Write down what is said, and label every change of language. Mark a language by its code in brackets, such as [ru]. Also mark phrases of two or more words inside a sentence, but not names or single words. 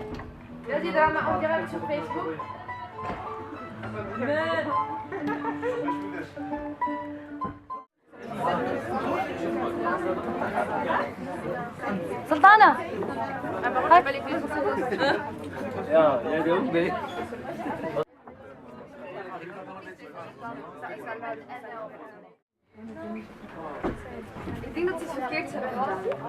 [fr] Vas-y, Drama, en direct sur Facebook. Sultana! [nl] Ik denk dat ze het verkeerd hebben gedaan.